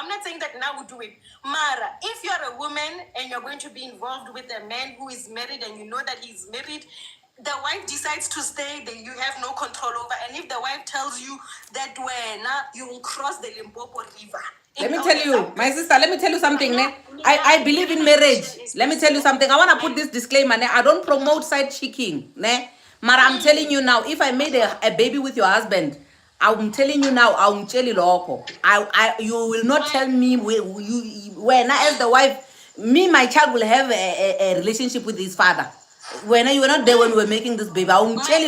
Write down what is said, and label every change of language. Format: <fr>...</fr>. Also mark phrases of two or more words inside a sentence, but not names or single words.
<en>I'm not saying that now we do it. Mara, if you're a woman and you're going to be involved with a man who is married and you know that he's married, the wife decides to stay, then you have no control over. And if the wife tells you that when you will cross the Limpopo River. Let me tell you, my sister, let me tell you something. Ne? I believe in marriage. Let me tell you something. I want to put this disclaimer. Ne? I don't promote side chicking. Ne? Mara, I'm telling you now, if I made a baby with your husband, I'm telling you now, I'm telling you, you will not tell me when I as the wife, my child will have a relationship with his father. When you were not there when we were making this baby, I'm telling you.</en>